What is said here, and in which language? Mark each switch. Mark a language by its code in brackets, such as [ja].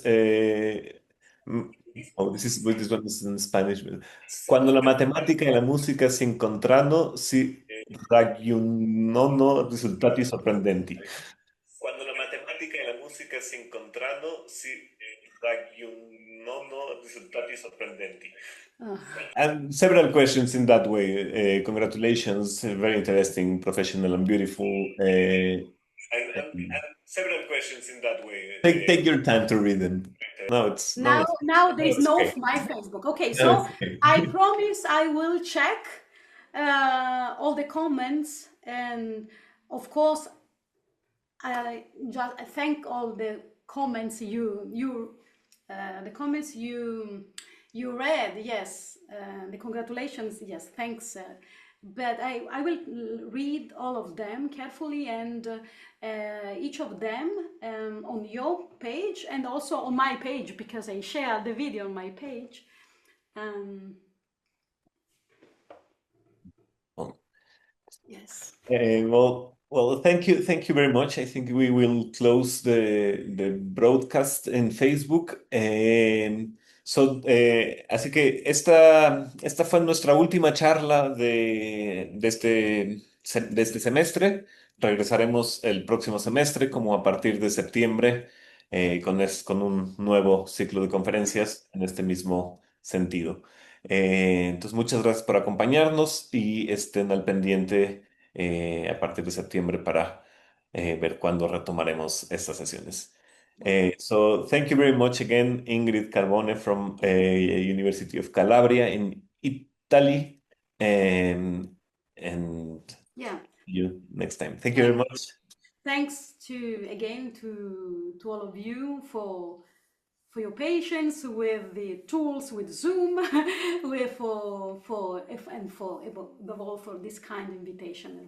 [en] Mm, oh, this one is in Spanish. [it] Cuando la matemática e la musica si incontrano, si raggiungono risultati sorprendenti. Quando la matematica e la musica si incontrano, si raggiungono risultati sorprendenti. [en] And several questions in that way. Congratulations, very interesting, professional, and beautiful. And several questions in that way. Take your time to read them. now now there is It's no okay. my Facebook. Okay, No, so it's okay. I promise I will check all the comments, and of course I just thank all the comments the comments you read. Yes, the congratulations. Yes, thanks. But I will read all of them carefully, and each of them on your page and also on my page, because I share the video on my page. Um, Well, yes. thank you very much. I think we will close the broadcast en Facebook. [es] Así que esta fue nuestra última charla de este semestre. Regresaremos el próximo semestre, como a partir de septiembre. con un nuevo ciclo de conferencias en este mismo sentido. Entonces, muchas gracias por acompañarnos y estén al pendiente a partir de septiembre para ver cuándo retomaremos estas sesiones. [en] So thank you very much again, Ingrid Carbone from University of Calabria in Italy, and Yeah. see you next time. Thank you very Thank, much. thanks to again to all of you for your patience with the tools, with Zoom, with and for above all for this kind invitation.